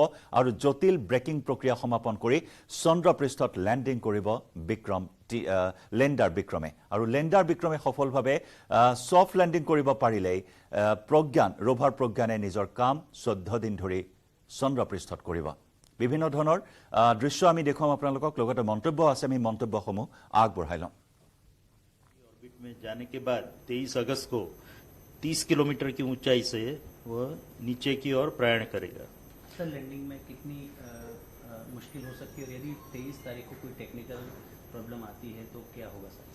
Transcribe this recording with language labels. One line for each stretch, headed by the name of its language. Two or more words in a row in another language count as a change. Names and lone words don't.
Assamese: আৰু জটিল ব্ৰেকিং প্ৰক্ৰিয়া সমাপন কৰি চন্দ্ৰপৃষ্ঠত লেণ্ডিং কৰিব লেণ্ডাৰ বিক্ৰমে। আৰু লেণ্ডাৰ বিক্ৰমে সফলভাৱে
English: soft landing
Assamese: কৰিব পাৰিলেই ৰোভাৰ প্ৰজ্ঞানে নিজৰ কাম 14 দিন ধৰি চন্দ্ৰপৃষ্ঠত কৰিব। বিভিন্ন ধৰণৰ দৃশ্য আমি দেখুৱাম আপোনালোকক, লগতে মন্তব্য আছে, আমি মন্তব্যসমূহ আগবঢ়াই ল'ম।
Hindi: ऑर्बिट में जाने के बाद 23 अगस्त को 30 किलोमीटर की ऊंचाई से वह नीचे की ओर प्रयाण करेगा। सर, लैंडिंग में कितनी मुश्किल हो सकती है, और यदि 23 तारीख को कोई
English: technical problem
Hindi: आती है तो क्या होगा सर?